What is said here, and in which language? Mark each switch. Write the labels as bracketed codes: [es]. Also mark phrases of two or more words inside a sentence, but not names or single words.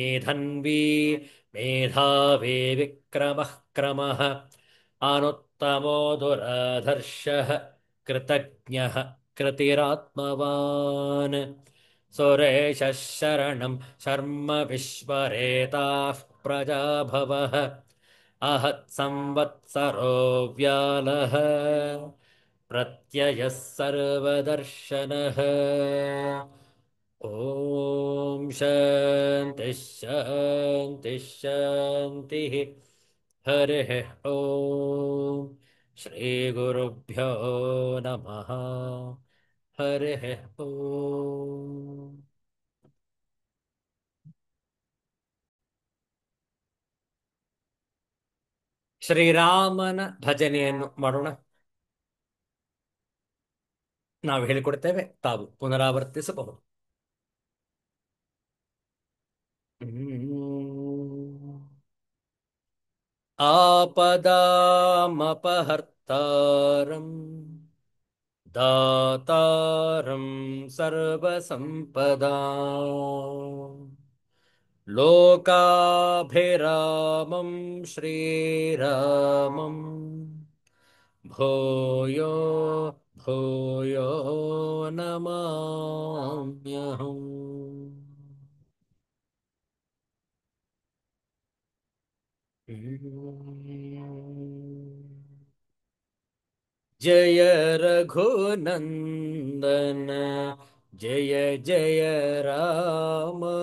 [sa] ಧನ್ವೀ ಮೇಧಾವಿ ವಿಕ್ರಮಃ ಕ್ರಮಃ ಅನುತ್ತಮೋ ದುರಾಧರ್ಷಃ ಕೃತಜ್ಞಃ ಕೃತಿರಾತ್ಮವಾನ್ ಸುರೇಶಃ ಶರಣಂ ಶರ್ಮ ವಿಶ್ವರೇತಾಃ ಪ್ರಜಾಭವಃ ಅಹತ್ ಸಂವತ್ಸರೋ ವ್ಯಾಲಃ ಪ್ರತ್ಯಯಃ ಸರ್ವದರ್ಶನಃ. ಓಂ शान्तिः शान्तिः शान्तिः हरिः ॐ श्रीगुरुभ्यो नमः हरिः ॐ [kn] ಶ್ರೀರಾಮನ ಭಜನೆಯನ್ನು ಮಾಡೋಣ. ನಾವು ಹೇಳಿಕೊಡ್ತೇವೆ, ತಾವು ಪುನರಾವರ್ತಿಸಬಹುದು. ಹ್ಮ್. [sa] आपदामपहर्तारम् दातारं सर्वसम्पदाम् लोकाभिरामं श्रीरामम् भूयो भूयो नमाम्यहम्. जय रघुनन्दन जय जय राम.